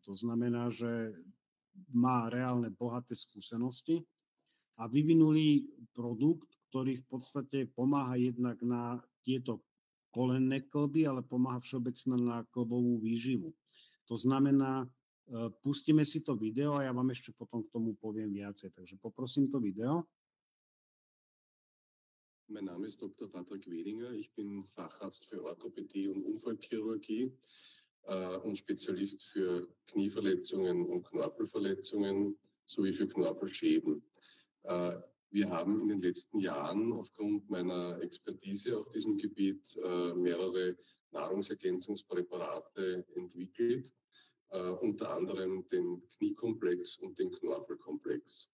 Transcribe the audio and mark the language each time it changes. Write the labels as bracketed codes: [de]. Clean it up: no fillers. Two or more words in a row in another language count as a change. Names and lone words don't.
[sk] To znamená, že má reálne bohaté skúsenosti a vyvinuli produkt, ktorý v podstate pomáha jednak na tieto kolenné klby, ale pomáha všeobecne na klbovú výživu. To znamená, pustíme si to video a ja vám ešte potom k tomu poviem viacej. Takže poprosím to video. [de] Mein Name ist Dr. Patrick Wenninger. Ich bin Facharzt für Orthopädie und Unfallchirurgie und Spezialist für Knieverletzungen und Knorpelverletzungen sowie für Knorpelschäden. Wir haben in den letzten Jahren aufgrund meiner Expertise auf diesem Gebiet mehrere Nahrungsergänzungspräparate entwickelt, unter anderem den Kniekomplex und den Knorpelkomplex.